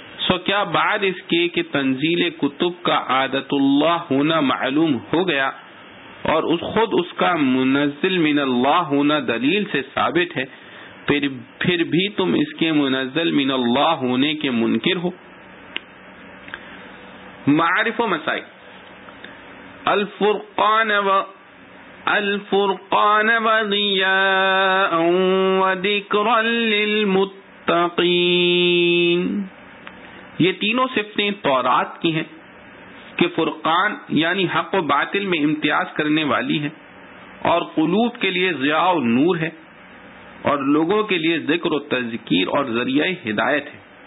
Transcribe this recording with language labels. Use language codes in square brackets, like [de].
[ur] تو کیا بعد اس کے کہ تنزیل کتب کا عادت اللہ ہونا معلوم ہو گیا اور خود اس کا منزل من اللہ ہونا دلیل سے ثابت ہے، پھر بھی تم اس کے منزل من اللہ ہونے کے منکر ہو؟ معارف و مسائل، [ar] الفرقان و الفرقان وضياء وذكرا للمتقين. [ur] یہ تینوں صفتیں تورات کی ہیں کہ فرقان یعنی حق و باطل میں امتیاز کرنے والی ہے، اور قلوب کے لیے ضیاء و نور ہے، اور لوگوں کے لیے ذکر و تذکیر اور ذریعہ ہدایت ہے.